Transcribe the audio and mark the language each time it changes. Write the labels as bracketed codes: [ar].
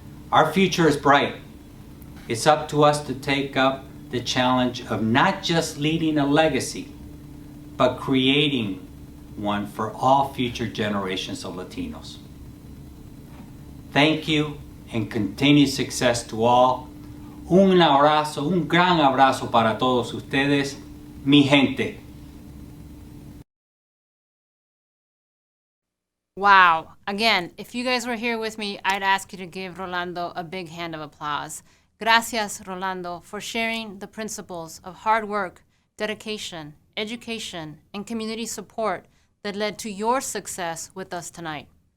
[en] Our future is bright. It's up to us to take up the challenge of not just leading a legacy, but creating one for all future generations of Latinos. Thank you and continued success to all. [es] Un abrazo, un gran abrazo para todos ustedes, mi gente. [en] Wow. Again, if you guys were here with me, I'd ask you to give Rolando a big hand of applause. Gracias, Rolando, for sharing the principles of hard work, dedication, education, and community support that led to your success with us tonight.